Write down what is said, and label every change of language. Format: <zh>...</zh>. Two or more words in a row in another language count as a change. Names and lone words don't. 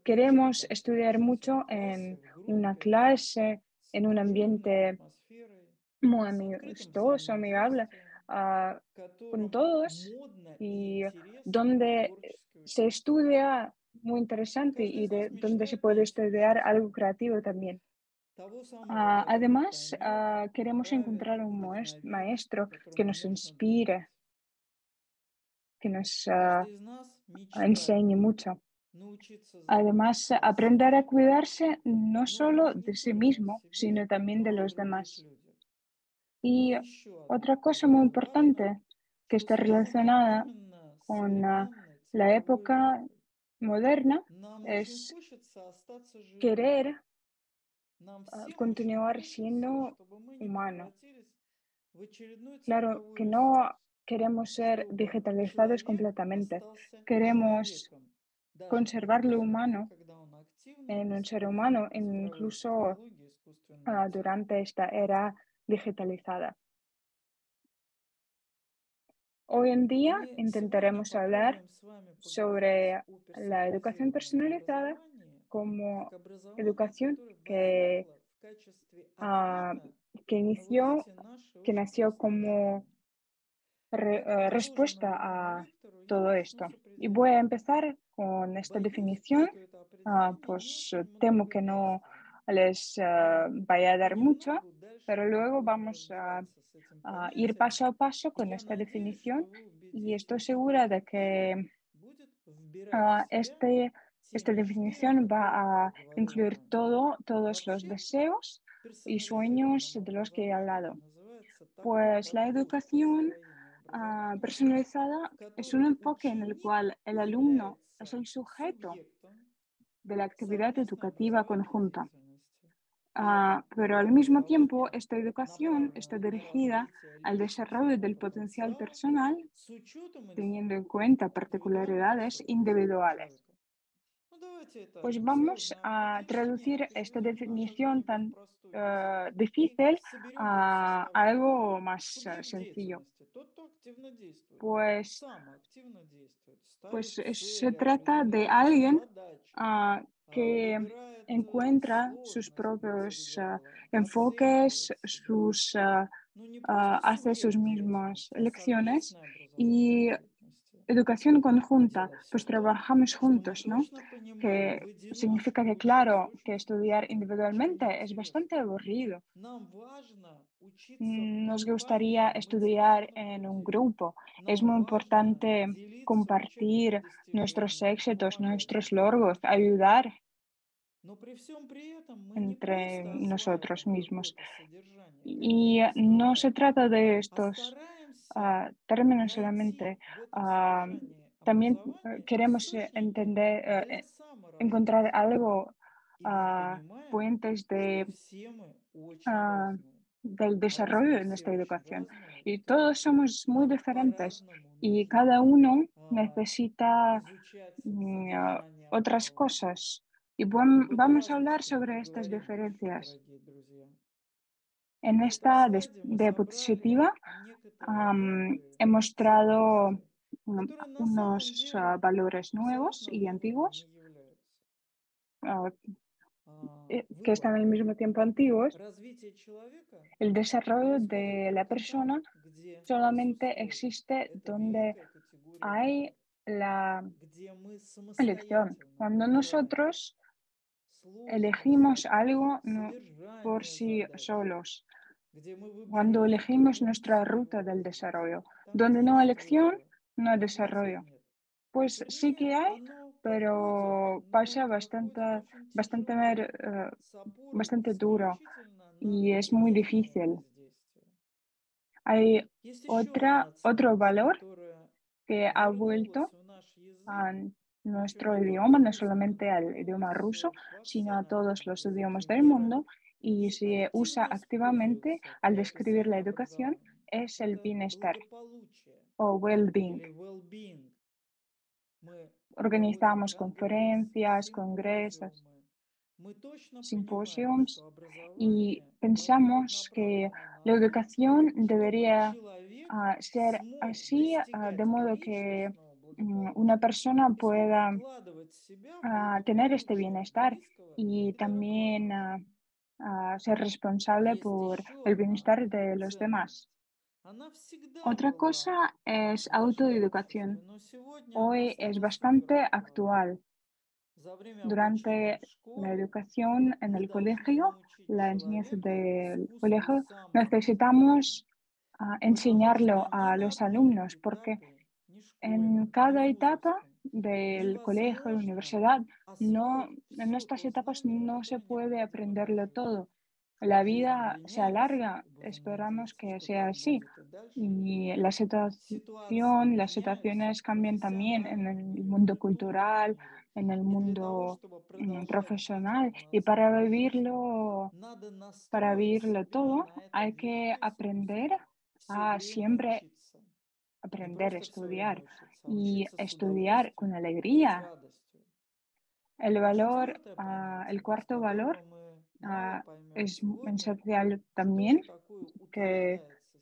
<es>Queremos</es> <ru>часто</ru> <es>estudiar</es> <ru>находимся</ru> <es>mucho</es> <ru>в классе,</ru> <es>en</es> <ru>в</ru> <es>una</es> <ru>группе</ru> <es>clase,</es> <ru>с</ru> <es>en un</es> <ru>дружелюбной</ru> <es>ambiente</es> <ru>атмосферой,</ru> <es>muy</es> <ru>с открытым</ru> <es>amistoso, amigable,</es> <ru>взаимодействием, ah, в</ru> <es>con</es> <ru>котором</ru> <es>todos</es> <ru>модно и</ru> <es>y</es> <ru>интересно</ru> <es>donde</es> <ru>творчески</ru> <es>se</es> <ru>учиться.</ru> <es>estudia muy interesante</es> <ru>Каждый</ru> <es>y</es> <ru>из нас</ru> <es>donde se</es> <ru>мечтает</ru> <es>puede</es> <ru>найти</ru> <es>estudiar</es> <ru>учителя,</ru> <es>algo creativo también.</es> <ru>того самого, который</ru> <es>Además,</es> <ru>поймет,</ru> <es>queremos</es> <ru>направит,</ru> <es>encontrar un</es> <ru>вдохновит,</ru> <es>maestro que</es> <ru>которому</ru> <es>nos</es> <ru>можно</ru> <es>inspire,</es> <ru>доверять.</ru> <es>que nos</es> <ru>Каждый из нас мечтает</ru> <es>enseñe mucho.</es> <ru>научиться</ru> <es>Además,</es> <ru>заботиться о</ru> <es>aprender a</es> <ru>себе,</ru> <es>cuidarse no</es> <ru>но</ru> <es>solo</es> <ru>не</ru> <es>de sí</es> <ru>только о</ru> <es>mismo,</es> <ru>себе,</ru> <es>sino también de</es> <ru>но о</ru> <es>los</es> <ru>других</ru> <es>demás.</es> <ru>людях.</ru> <es>Y</es> <ru>И еще одно.</ru> <es>otra cosa muy</es> <ru>Особенно важно,</ru> <es>importante que</es> <ru>что</ru> <es>está</es> <ru>связано</ru> <es>relacionada</es> <ru>именно с</ru> <es>con</es> <ru>современной</ru> <es>la</es> <ru>цифровой</ru> <es>época</es> <ru>эпохой.</ru> <es>moderna</es> <ru>Нам очень</ru> <es>es</es> <ru>хочется остаться живыми.</ru> <es>querer</es> <ru>Нам всем очень</ru> <es>continuar</es> <ru>хочется,</ru> <es>siendo</es> <ru>чтобы мы не</ru> <es>humano.</es> <ru>превратились в очередной</ru> <es>Claro que</es> <ru>цифровой</ru> <es>no</es> <ru>ресурс,</ru> <es>queremos ser</es> <ru>чтобы</ru> <es>digitalizados</es> <ru>человек</ru> <es>completamente.</es> <ru>остался</ru> <es>Queremos</es> <ru>человеком, даже в то</ru> <es>conservar lo</es> <ru>время,</ru> <es>humano</es> <ru>когда он активно</ru> <es>en un ser</es> <ru>использует</ru> <es>humano,</es> <ru>цифровые</ru> <es>incluso</es> <ru>технологии и искусственный интеллект.</ru> <es>durante esta era digitalizada. Hoy en</es> <ru>И</ru> <es>día</es> <ru>мы сегодня</ru> <es>intentaremos hablar</es> <ru>попробуем с вами поговорить</ru> <es>sobre</es> <ru>о</ru> <es>la educación</es> <ru>персонализированном</ru> <es>personalizada</es> <ru>образовании</ru> <es>como</es> <ru>как образовании,</ru> <es>educación</es> <ru>которое возникло в качестве ah, ответа</ru> <es>que</es> <ru>на вот</ru> <es>inició,</es> <ru>эти наши</ru> <es>que</es> <ru>очень</ru> <es>nació</es> <ru>простые</ru> <es>como</es> <ru>желания. Поэтому продолжим</ru> <es>respuesta</es> <ru>эту</ru> <es>a</es> <ru>лектору. Я</ru> <es>todo</es> <ru>начну</ru> <es>esto.</es> <ru>с</ru> <es>Y voy a</es> <ru>определения.</ru> <es>empezar con esta</es> <ru>Боюсь,</ru> <es>definición,</es> <ru>что это определение не</ru> <es>pues</es> <ru>очень</ru> <es>temo que no</es> <ru>многоявственное.</ru> <es>les</es> <ru>Но</ru> <es>vaya a dar mucho,</es> <ru>понемногу дальше</ru> <es>pero</es> <ru>мы</ru> <es>luego</es> <ru>будем</ru> <es>vamos</es> <ru>разбираться с этим</ru> <es>a ir</es> <ru>понятием.</ru> <es>paso a paso</es> <ru>И</ru> <es>con</es> <ru>я</ru> <es>esta</es> <ru>надеюсь,</ru> <es>definición</es> <ru>что вы</ru> <es>y estoy</es> <ru>убедитесь, что</ru> <es>segura de</es> <ru>этот</ru> <es>que</es> <ru>термин будет вбирать в себя те</ru> <es>esta</es> <ru>мечты, о</ru> <es>definición</es> <ru>которых</ru> <es>va</es> <ru>я</ru> <es>a</es> <ru>говорил</ru> <es>incluir</es> <ru>ранее.</ru> <es>todos los</es> <ru>Вообще,</ru> <es>deseos y sueños</es> <ru>персонализированным</ru> <es>de los que he hablado.</es> <ru>образованием называется такой</ru> <es>Pues la</es> <ru>подход к</ru> <es>educación</es> <ru>построению образования,</ru> <es>personalizada</es> <ru>в</ru> <es>es un</es> <ru>котором</ru> <es>enfoque en el</es> <ru>ученик</ru> <es>cual el alumno es</es> <ru>является</ru> <es>el sujeto</es> <ru>субъектом</ru> <es>de la actividad</es> <ru>совместной</ru> <es>educativa</es> <ru>образовательной</ru> <es>conjunta.</es> <ru>деятельности. И это</ru> <es>Pero al mismo tiempo,</es> <ru>образование,</ru> <es>esta educación está</es> <ru>направленное на</ru> <es>dirigida</es> <ru>развитие</ru> <es>al desarrollo</es> <ru>личностного</ru> <es>del potencial</es> <ru>потенциала</ru> <es>personal,</es> <ru>с учетом</ru> <es>teniendo en cuenta</es> <ru>индивидуальных</ru> <es>particularidades</es> <ru>особенностей</ru> <es>individuales.</es> <ru>человека. Ну, давайте</ru> <es>Pues</es> <ru>это</ru> <es>vamos</es> <ru>сложное</ru> <es>a</es> <ru>определение</ru> <es>traducir esta</es> <ru>переведем на</ru> <es>definición</es> <ru>какой-нибудь</ru> <es>tan</es> <ru>простой язык и</ru> <es>difícil</es> <ru>соберем его</ru> <es>a</es> <ru>составляющие.</ru> <es>algo más</es> <ru>Субъект</ru> <es>sencillo.</es> <ru>деятельности, тот, кто активно действует,</ru> <es>Pues,</es> <ru>сам активно действует, ставит</ru> <es>se</es> <ru>цели,</ru> <es>trata de</es> <ru>определяет</ru> <es>alguien</es> <ru>задачи,</ru> <es>que</es> <ru>выбирает</ru> <es>encuentra sus</es> <ru>сложности для</ru> <es>propios</es> <ru>дела,</ru> <es>enfoques,</es> <ru>оценивает себя. Ну, не просто</ru> <es>hace sus</es> <ru>субъект</ru> <es>mismas</es> <ru>деятельности, а</ru> <es>elecciones</es> <ru>совместной образовательной</ru> <es>y</es> <ru>деятельности.</ru> <es>educación conjunta,</es> <ru>Дело все</ru> <es>pues</es> <ru>в том,</ru> <es>trabajamos</es> <ru>что мы</ru> <es>juntos, ¿no?</es> <ru>точно понимаем,</ru> <es>Que</es> <ru>в</ru> <es>significa</es> <ru>одиночку</ru> <es>que,</es> <ru>учиться</ru> <es>claro, que</es> <ru>очень</ru> <es>estudiar</es> <ru>скучно, очень</ru> <es>individualmente es bastante</es> <ru>неинтересно.</ru> <es>aburrido.</es> <ru>Нам важно учиться в</ru> <es>Nos</es> <ru>компании</ru> <es>gustaría estudiar</es> <ru>мотивированных</ru> <es>en un</es> <ru>людей.</ru> <es>grupo. Es</es> <ru>Нам</ru> <es>muy</es> <ru>важно</ru> <es>importante</es> <ru>делиться учебными</ru> <es>compartir nuestros</es> <ru>достижениями,</ru> <es>éxitos,</es> <ru>помогать</ru> <es>nuestros</es> <ru>друг</ru> <es>logros,</es> <ru>другу.</ru> <es>ayudar</es> <ru>Но при всем при этом мы не</ru> <es>entre</es> <ru>просто</ru> <es>nosotros</es> <ru>осваиваем</ru> <es>mismos.</es> <ru>какое-то содержание,</ru> <es>Y</es> <ru>какие-то</ru> <es>no se</es> <ru>знания,</ru> <es>trata de</es> <ru>а</ru> <es>estos</es> <ru>стараемся</ru> <es>términos solamente.</es> <ru>найти в этом ah, содержании</ru> <es>También</es> <ru>образования</ru> <es>queremos</es> <ru>источники</ru> <es>entender,</es> <ru>для</ru> <es>encontrar</es> <ru>саморазвития.</ru> <es>algo,</es> <ru>И мы понимаем,</ru> <es>puentes</es> <ru>что все мы очень ah, разные,</ru> <es>del</es> <ru>а раз мы</ru> <es>desarrollo en</es> <ru>все</ru> <es>esta</es> <ru>очень</ru> <es>educación.</es> <ru>разные,</ru> <es>Y</es> <ru>то</ru> <es>todos somos muy</es> <ru>нам</ru> <es>diferentes</es> <ru>по-разному</ru> <es>y</es> <ru>нужно</ru> <es>cada uno а, necesita</es> <ru>изучать содержание</ru> <es>otras</es> <ru>образования.</ru> <es>cosas. Y</es> <ru>Чтобы быть</ru> <es>vamos a hablar</es> <ru>разностью, мы</ru> <es>sobre estas</es> <ru>поговорим еще,</ru> <es>diferencias.</es> <ru>дорогие друзья.</ru> <es>En</es> <ru>На этом</ru> <es>esta</es> <ru>слайде мы собрали</ru> <es>diapositiva</es> <ru>некоторые новые</ru> <es>he mostrado</es> <ru>ценности, которые на самом</ru> <es>unos</es> <ru>деле</ru> <es>valores nuevos</es> <ru>абсолютно</ru> <es>y</es> <ru>новыми не</ru> <es>antiguos</es> <ru>являются.</ru> <es>ah, que están</es> <ru>Выбор,</ru> <es>al mismo tiempo antiguos.</es> <ru>развитие человека</ru> <es>El desarrollo</es> <ru>происходит</ru> <es>de la</es> <ru>только там,</ru> <es>persona</es> <ru>где</ru> <es>solamente</es> <ru>присутствует</ru> <es>existe</es> <ru>эта</ru> <es>donde</es> <ru>великая категория</ru> <es>hay</es> <ru>выбора,</ru> <es>la</es> <ru>где мы</ru> <es>elección.</es> <ru>самостоятельно</ru> <es>Cuando</es> <ru>выбираем</ru> <es>nosotros</es> <ru>сложность</ru> <es>elegimos</es> <ru>задач,</ru> <es>algo por</es> <ru>содержание</ru> <es>sí</es> <ru>задачи,</ru> <es>solos,</es> <ru>где мы</ru> <es>cuando</es> <ru>выбираем</ru> <es>elegimos nuestra</es> <ru>пути</ru> <es>ruta</es> <ru>его</ru> <es>del desarrollo,</es> <ru>развития. Там,</ru> <es>donde</es> <ru>где</ru> <es>no</es> <ru>нет</ru> <es>elección,</es> <ru>выбора,</ru> <es>no hay</es> <ru>развития</ru> <es>desarrollo.</es> <ru>нет.</ru> <es>Pues sí que</es> <ru>Вернее,</ru> <es>hay,</es> <ru>оно проходит,</ru> <es>pero</es> <ru>но</ru> <es>pasa</es> <ru>проходит</ru> <es>bastante,</es> <ru>очень</ru> <es>bastante,</es> <ru>тяжело, с опорой</ru> <es>bastante duro</es> <ru>исключительно на</ru> <es>y es muy</es> <ru>внешнее</ru> <es>difícil.</es> <ru>воздействие.</ru> <es>Hay</es> <ru>Есть еще одна</ru> <es>otro</es> <ru>ценность,</ru> <es>valor</es> <ru>которая</ru> <es>que ha vuelto</es> <ru>вернулась в наш язык,</ru> <es>a</es> <ru>причем</ru> <es>nuestro</es> <ru>не</ru> <es>idioma,</es> <ru>только в</ru> <es>no</es> <ru>русском,</ru> <es>solamente al</es> <ru>но</ru> <es>idioma ruso,</es> <ru>во</ru> <es>sino a</es> <ru>всем</ru> <es>todos</es> <ru>народном</ru> <es>los</es> <ru>языке</ru> <es>idiomas del</es> <ru>мира</ru> <es>mundo y</es> <ru>и</ru> <es>se usa</es> <ru>активно</ru> <es>activamente</es> <ru>используется</ru> <es>al</es> <ru>при</ru> <es>describir la</es> <ru>описании</ru> <es>educación,</es> <ru>образования.</ru> <es>es el</es> <ru>Это</ru> <es>bienestar</es> <ru>благополучие</ru> <es>o well-being.</es> <ru>или well-being. Мы проводим</ru> <es>Organizamos</es> <ru>конгрессы,</ru> <es>conferencias, congresos,</es> <ru>симпозиумы. Мы точно понимаем,</ru> <es>simposiums</es> <ru>что</ru> <es>y</es> <ru>образование должно быть</ru> <es>pensamos que</es> <ru>направлено на</ru> <es>la</es> <ru>то,</ru> <es>educación</es> <ru>чтобы</ru> <es>debería</es> <ru>человек</ru> <es>ser</es> <ru>смог</ru> <es>así, de</es> <ru>достигать</ru> <es>modo que</es> <ru>личностного</ru> <es>una persona</es> <ru>если</ru> <es>pueda</es> <ru>вкладывать себя будет</ru> <es>tener este</es> <ru>больше</ru> <es>bienestar</es> <ru>английского</ru> <es>y</es> <ru>и дорогой.</ru> <es>también ser responsable</es> <ru>Есть</ru> <es>por</es> <ru>еще</ru> <es>el</es> <ru>одна</ru> <es>bienestar de los demás.</es> <ru>ценность. Она всегда</ru> <es>Otra</es> <ru>была</ru> <es>cosa es</es> <ru>в нашем обществе,</ru> <es>autoeducación.</es> <ru>но сегодня она</ru> <es>Hoy es</es> <ru>стала супер</ru> <es>bastante</es> <ru>актуальной.</ru> <es>actual.</es> <ru>За время обучения</ru> <es>Durante</es> <ru>в</ru> <es>la</es> <ru>школе</ru> <es>educación en</es> <ru>мы</ru> <es>el</es> <ru>должны</ru> <es>colegio,</es> <ru>научить</ru> <es>la enseñanza</es> <ru>человека</ru> <es>del</es> <ru>искусству</ru> <es>colegio,</es> <ru>самоопределения,</ru> <es>necesitamos</es> <ru>потому что</ru> <es>enseñarlo</es> <ru>ни</ru> <es>a</es> <ru>на</ru> <es>los</es> <ru>одном</ru> <es>alumnos porque</es> <ru>этапе, ни</ru> <es>en</es> <ru>школьном, ни</ru> <es>cada etapa</es> <ru>вузовском,</ru> <es>del colegio y</es> <ru>невозможно</ru> <es>universidad, no,</es> <ru>освоить</ru> <es>en</es> <ru>все</ru> <es>estas</es> <ru>то</ru> <es>etapas</es> <ru>знание,</ru> <es>no se</es> <ru>которое</ru> <es>puede</es> <ru>необходимо для</ru> <es>aprenderlo</es> <ru>жизни.</ru> <es>todo. La</es> <ru>Жизнь</ru> <es>vida se</es> <ru>меняется,</ru> <es>alarga,</es> <ru>и будем</ru> <es>esperamos</es> <ru>надеяться,</ru> <es>que</es> <ru>что</ru> <es>sea</es> <ru>так</ru> <es>así.</es> <ru>будет и дальше.</ru> <es>Y la</es> <ru>Ситуации</ru> <es>situación, las</es> <ru>меняются</ru> <es>situaciones</es> <ru>в</ru> <es>cambian también en</es> <ru>профессиональном</ru> <es>el</es> <ru>мире, в</ru> <es>mundo</es> <ru>культурном</ru> <es>cultural,</es> <ru>мире.</ru> <es>en el</es> <ru>И для того,</ru> <es>mundo</es> <ru>чтобы продолжать жить</ru> <es>profesional. Y</es> <ru>полноценной жизнью,</ru> <es>Para</es> <ru>надо настроить</ru> <es>vivirlo</es> <ru>себя</ru> <es>todo,</es> <ru>на это</ru> <es>hay que aprender</es> <ru>двигаться, все</ru> <es>a</es> <ru>время</ru> <es>siempre</es> <ru>учиться. Не</ru> <es>aprender,</es> <ru>просто все время</ru> <es>estudiar</es> <ru>учиться, а</ru> <es>y</es> <ru>учиться с</ru> <es>estudiar con</es> <ru>удовольствием и с</ru> <es>alegría.</es> <ru>радостью.</ru> <es>El</es> <ru>И</ru> <es>valor,</es> <ru>четвертое</ru> <es>el</es> <ru>понятие, без</ru> <es>cuarto valor</es> <ru>которого мы мало поймем</ru> <es>es</es> <ru>сегодня,</ru> <es>esencial</es> <ru>что</ru> <es>también,</es> <ru>же такое</ru> <es>que,</es> <ru>утверждается</ru>